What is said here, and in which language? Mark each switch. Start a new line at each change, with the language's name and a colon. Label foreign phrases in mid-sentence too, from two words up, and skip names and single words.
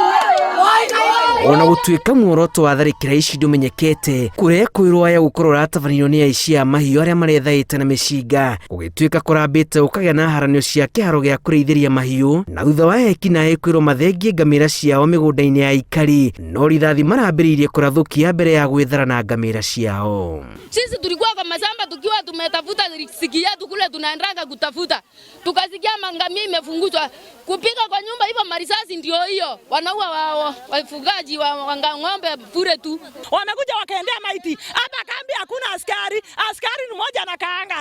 Kikuyu: Ona gũtuĩka muoroto wa tharĩkĩra ici ndũmenyekete, kũrĩa kwĩrwo aya gũkorwo ratavanĩirio nĩ aici a mahiũ arĩa marethaĩte na mĩcinga gũgĩtuĩka kũrambĩte gũkagĩa na haranio cia kĩharo gĩa kũrĩithĩria mahiũ, na thutha wa ekinaĩ kwĩrwo mathengie ngamĩra ciao mĩgũnda-inĩ ya aikari, no rithathi marambĩrĩirie kũrathũkia mbere ya gwĩthara na ngamĩra ciao.
Swahili: Sisi tulikuwa kwa mashamba tukiwa tumetafuta riziki yetu kule tunaendaga kutafuta, tukasikia mangamia imefunguzwa kupika kwa nyumba, hivyo marisasi ndio hiyo wanaua wafugaji wa ng'ombe bure tu. Wamekuja wakaendea maiti hapa kambi, hakuna askari ni mmoja na kaanga.